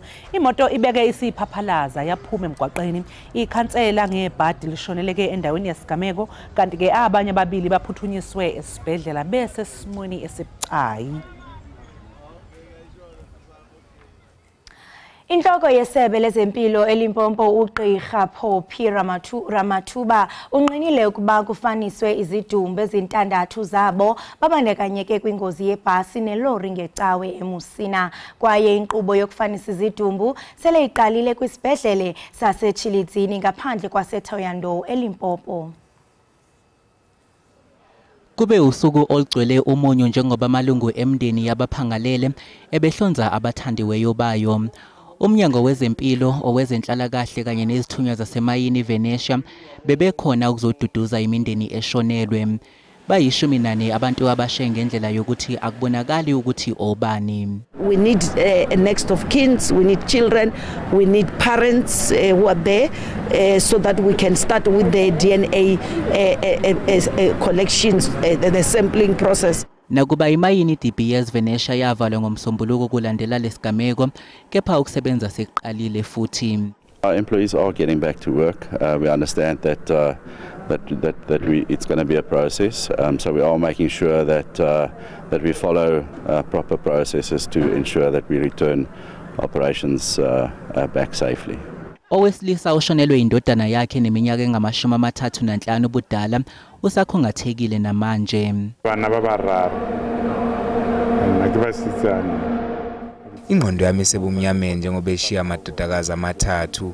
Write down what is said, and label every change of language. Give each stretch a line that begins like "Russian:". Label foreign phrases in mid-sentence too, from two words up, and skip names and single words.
Zulu: Imoto ibeke isiphaphalaza yaphuma emgwaqeni. Ikhansela ngebhadi lishoneleke endaweni yesigameko kanti ke abanye ababili baphuthunyiswe esibhedlela bese simweni esibucayi.
Xhosa: Inhloko yesebe lezempilo eLimpopo uGqirha Phophi Ramathuba unqinile ukuba kufaniswe izidumbu ezintandathu zabo babandakanyeke kwingozi yebhasi nelori ngecawe eMusina kwaye inkqubo yokufanisa izidumbu sele iqalile kwisibhedlele saseChilidzini ngaphandle kwaseThoyandou eLimpopo.
Zulu: Kube usuku olugcwele umunyu njengoba amalungu emndeni yabaphangalele ebehlonza abathandiweyo bayo. Umnyango wezempilo owezenhlalakahle kanye nezithunywa zasemayini Venetia bebekhona ukuzoduduza imindeni eshonelwe. Bayishumi abantu abashe ngendlela yokuthi akubonakali ukuthi obani.
English: We need a next of kins, we need children, we need parents who are there so that we can start with the DNA collections, the sampling process.
Zulu: Nakuba imayini DBS Venetia yavalwa ngomsombuluko kulandela lesigameko kepha ukusebenza seqalile futhi.
English: Our employees are getting back to work. We understand that it's going to be a process. So we are making sure that we follow proper processes to ensure that we return operations back safely.
Zulu: Owesilisa ushonelwe indodana yakhe neminyaka engama-35 ubudala usakhungathekile namanje.
Venda: Bana babararo. Nakubasizana.
Zulu: Ingqondo yami sebumnyameni njengoba eshiya amadodakazi amathathu.